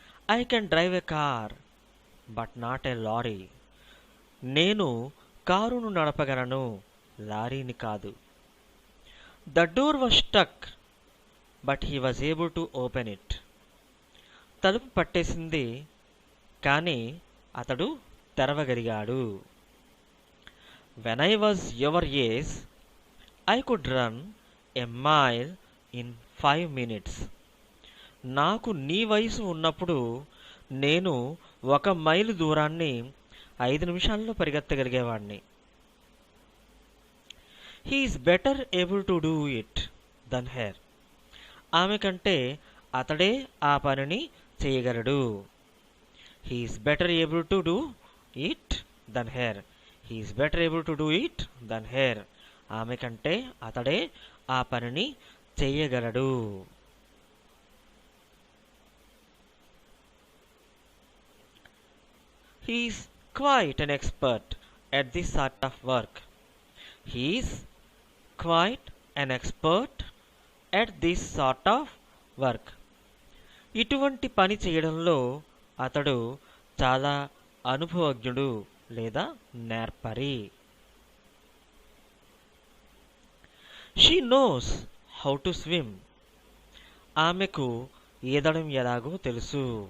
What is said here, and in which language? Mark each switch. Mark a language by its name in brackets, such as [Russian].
[English] I can drive a car but not a lorry, [Telugu] నేను కారును నడపగలను, లారీని కాదు. [English] the door was stuck but he was able to open it, [Telugu] తలుపు పట్టేసింది కానీ అతడు తెరవగలిగాడు. [English] When I was your age, I could run a mile in 5 minutes. [Telugu] నాకు నీ వయసు ఉన్నప్పుడు నేను 1 మైలు దూరాన్ని 5 నిమిషాల్లో పరిగెత్తగలిగేవాడిని. [English] He is better able to do it than her. [Telugu] ఆమె కంటే అతడే ఆ పనిని చేయగలడు. [English] He is better able to do it than her. He is better able to do it than her. [Telugu] ఆమె కంటే అతడే ఆ పనిని చేయగలడు. [English] He is quite an expert at this sort of work. He is quite an expert at this sort of work. [Telugu] ఇటువంటి పని చేయడంలో అతడు చాలా అనుభవజ్ఞుడు లేదా నేర్పరి. [English] she knows how to swim, [Telugu] ఆమెకు ఈదడం ఎలాగో తెలుసు.